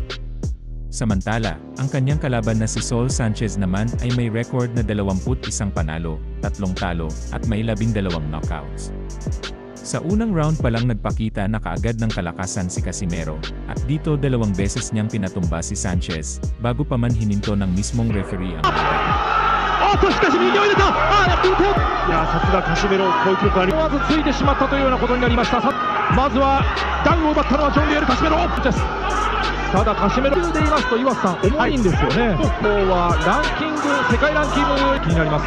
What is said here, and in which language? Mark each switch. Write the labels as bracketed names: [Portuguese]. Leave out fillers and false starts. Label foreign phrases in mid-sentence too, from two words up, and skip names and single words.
[Filipino] Samantala, ang kanyang kalaban na si Saul Sanchez naman ay may record na 21 panalo, 3 talo, at may 12 knockouts. Sa unang round pa lang nagpakita na kaagad ng kalakasan si Casimero, at dito 2 beses niyang pinatumba si Sanchez, bago pa man hininto ng mismong referee ang laban. [Japanese] しかし右を入れた。やっていて。いや、さすがカシメロ、こういう記録あり。思わずついてしまったというようなことになりました。まずはダウンを奪ったのはジョンリエル・カシメロです。ただカシメロで言いますと岩瀬さん重いんですよね。今日はランキング、世界ランキング気になります。